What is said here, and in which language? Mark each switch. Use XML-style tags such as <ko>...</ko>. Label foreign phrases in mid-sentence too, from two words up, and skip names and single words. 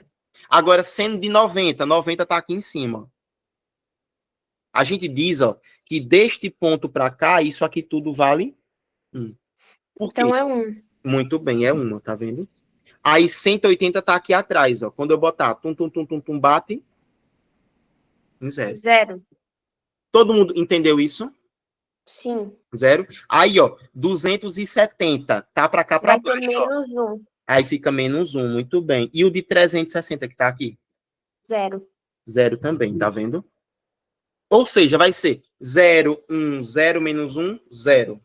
<pt>Agora, seno de 90. 90 está aqui em cima. A gente diz, ó, que deste ponto para cá, isso aqui tudo vale 1. Por quê? Então é 1. Muito bem, é 1, tá vendo? Aí 180 tá aqui atrás, ó. Quando eu botar tum, tum, tum, tum, tum, bate em 0. 0. Todo mundo entendeu isso? Sim. 0. Aí, ó, 270 tá para cá para Vai ter baixo, ó. menos 1. Aí fica menos 1, muito bem. E o de 360 que tá aqui? 0. 0 também, tá vendo? Ou seja, vai ser 0, 1, 0 menos 1, 0.</pt>